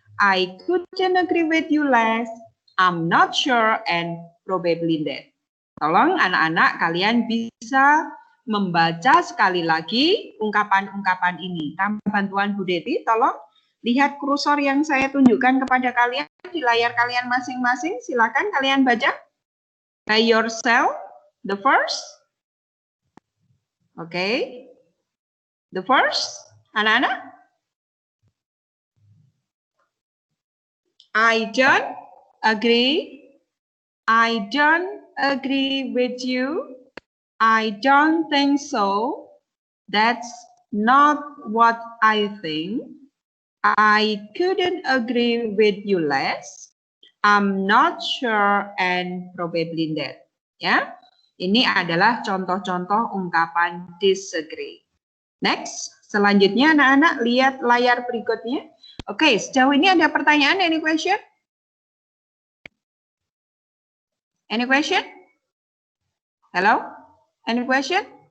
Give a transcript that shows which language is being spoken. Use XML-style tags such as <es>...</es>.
<en>I couldn't agree with you less. I'm not sure and probably that.</en> <id>Tolong anak-anak kalian bisa membaca sekali lagi ungkapan-ungkapan ini. Tanpa bantuan Bu Deti, tolong lihat kursor yang saya tunjukkan kepada kalian di layar kalian masing-masing. Silakan kalian baca</id> <en>by yourself. The first. Okay. The first,</en> <id>anak-anak.</id> <en>I don't agree. I don't agree with you. I don't think so. That's not what I think. I couldn't agree with you less. I'm not sure and probably that.</en> <id>Ya, ini adalah contoh-contoh ungkapan disagree. Next, selanjutnya anak-anak lihat layar berikutnya. Oke, sejauh ini ada pertanyaan?</id> <en>Any question? Any question? Hello? Any question?</en>